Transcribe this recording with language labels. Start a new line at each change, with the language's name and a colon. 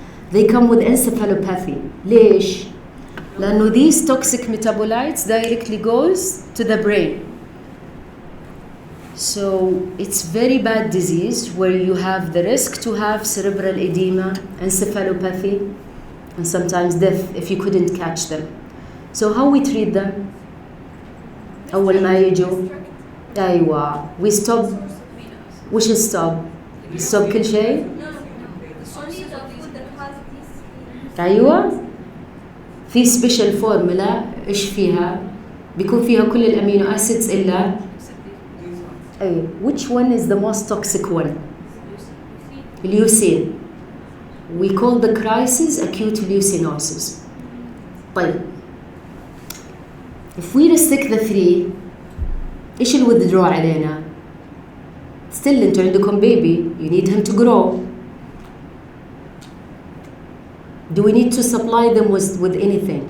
English: They come with encephalopathy.
Arabic: ليش؟ لأنه
English: these toxic metabolites directly goes to the brain. So it's very bad disease where you have the risk to have cerebral edema, encephalopathy, and sometimes death if you couldn't catch them. So how we treat them?
Arabic: أول ما يجوا أيوة
English: we stop.
Arabic: وش stop؟ stop كل شيء؟
English: Only the food that has these.
Arabic: أيوة في
English: special formula
Arabic: إيش فيها؟ بيكون فيها كل
English: الأمينو أسيدز إلا أي which one is the most toxic one؟ leucine. We call the crisis acute leucinosis. طيب if we restrict the three
Arabic: إيش الwithdraw علينا؟
English: still
Arabic: أنتوا عندكم
English: baby you need him to grow. Do we need to supply them with anything?